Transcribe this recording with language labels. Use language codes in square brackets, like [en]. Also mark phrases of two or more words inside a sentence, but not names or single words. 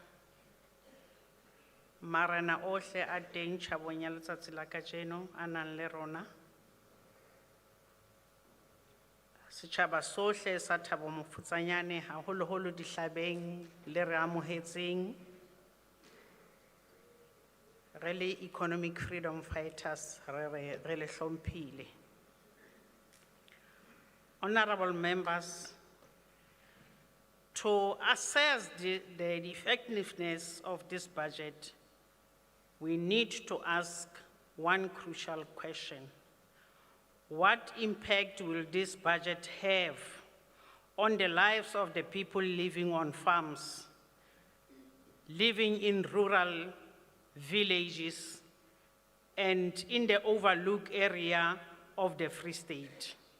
[st] marana ohle a teng tjhabong ya letsatsi la kajeno a nang le rona. Setjhaba sohle sa Thabo Mofutshanyane haholoholo dihlabeng le re amohetseng. Re le economic freedom fighters re le hlomphile. [en] Honorable members, to assess the effectiveness of this budget, we need to ask one crucial question. What impact will this budget have on the lives of the people living on farms, living in rural villages, and in the overlooked area of the Free State?